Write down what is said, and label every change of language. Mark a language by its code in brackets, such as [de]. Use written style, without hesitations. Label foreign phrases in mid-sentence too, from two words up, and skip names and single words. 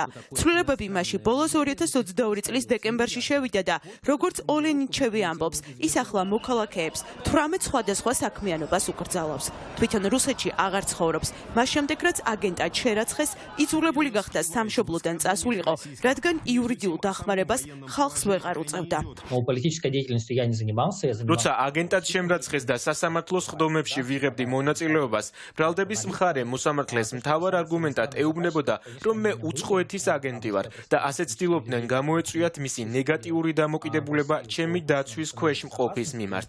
[ka] ცვლილებები მაშინ ბოლოს 2022 წლის დეკემბერში შევიდა და როგორც ოლენიჩევი ამბობს, ის ახლა მოქალაქეებს 18 სხვადასხვა საქმიანობას უკრძალავს. თვითონ რუსეთში აღარ ცხოვრობს, მას შემდეგ რაც აგენტად შერაცხეს, იძულებული გახდა სამშობლოდან წასულიყო, რადგან იურიდიულ დახმარებას ხალხს ვეღარ უწევდა. [ru] Политической деятельностью я не занимался, я занимался. [ka] როცა აგენტად შემრაცხეს და სასამართლოს ხდომებში ვიღებდი მონაწილეობას, ბრალდების მხარე მოსამართლეს მთავარ არგუმენტად ეუბნებოდა, რომ მე უცხოეთის აგენტი ვარ და ასე ცდილობდნენ გამოეწვიათ მისი ნეგატიური დამოკიდებულება ჩემი დაცვის ქვეშ მყოფის მიმართ.